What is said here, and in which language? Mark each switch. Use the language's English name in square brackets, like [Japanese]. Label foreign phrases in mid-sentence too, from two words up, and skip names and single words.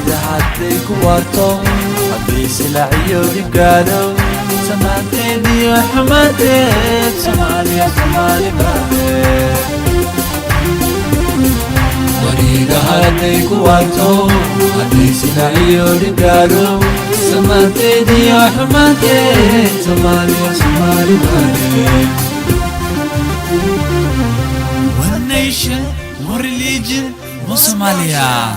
[Somali] Hadday ku waarto, hadday silac iyo dhib gaadho, samaanteed iyo xumaanteed, Soomaaliya, Soomaali baa leh. Wariga hadday ku waarto, hadday sida iyo dhibgaadho, samaanteed iyo xumaanteed, Soomaaliya, Soomaali maane. [English] One nation, one religion, one Somalia.